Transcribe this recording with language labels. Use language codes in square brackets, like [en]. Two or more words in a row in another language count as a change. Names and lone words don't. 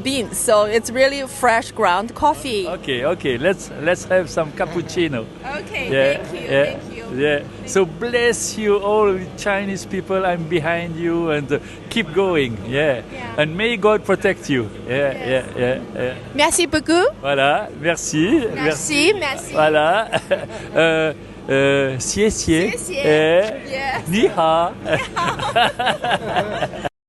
[en] So it's really fresh ground coffee. Okay. Let's have some cappuccino. Okay, Yeah, thank you. yeah, Thank you. yeah. So bless you all Chinese people. I'm behind you and keep going. Yeah. And may God protect you. Yeah. [fr] Merci beaucoup. Voilà, merci. Merci. Voilà. [zh] 谢谢。谢谢。你好。